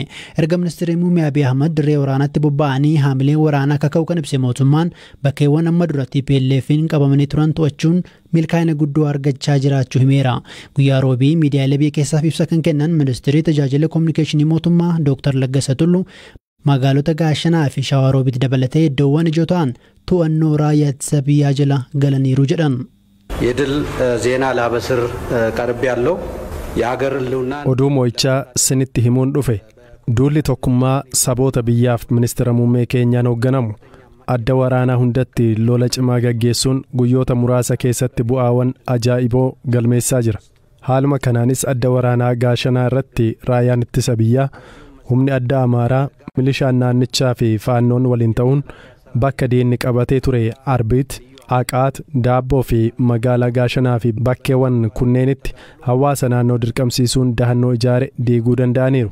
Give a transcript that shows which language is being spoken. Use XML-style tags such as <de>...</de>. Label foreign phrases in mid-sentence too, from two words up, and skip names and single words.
<om>Erga ministeerri muummee Abiy Ahmad dirree waraanaatti bobba'anii haamileen waraanaa kaka'u kan ibse mootummaan bakkeewwan amma duratti PLF'n qabamanii turan to'achuun milkaa'ina guddoo argachaa jiraachuu himeera. Guyyaa roobii miidiyaalee biyya keessaaf ibsa kan kennan ministeerri tajaajila kominikeeshinii mootummaa Dr. Laggasa Tulluu magaalota Gaashanaa fi Shawaroobitti dabalatee iddoowwan ijoo ta'an to'annoo raayyaa ittisa biyyaa jala galaniiru jedhan.</om> <am>የድል ዜና ላበስር ቀርብ ያለው የሀገር ህልውና</am> <om>oduu moo'ichaa sinitti himuun dhufe duulli tokkummaa saboota biyyaaf ministeera muummee keenyaan hoogganamu adda waraanaa hundatti lola cimaa gaggeessuun guyyoota muraasa keessatti bu'aawwan ajaa'iboo galmeessaa jira. Haaluma kanaanis adda waraanaa Gaashanaa irratti raayyaan ittisa biyyaa humni adda Amaaraa milishaan naannichaa fi faannoon waliin ta'uun bakka diinni qabatee ture Arbiit, Aqaat, Daabboo fi magaalaa Gaashanaa fi bakkeewwan kunneenitti hawaasa naannoo dirqamsiisuun dahannoo ijaare diiguu danda'aniiru.</om>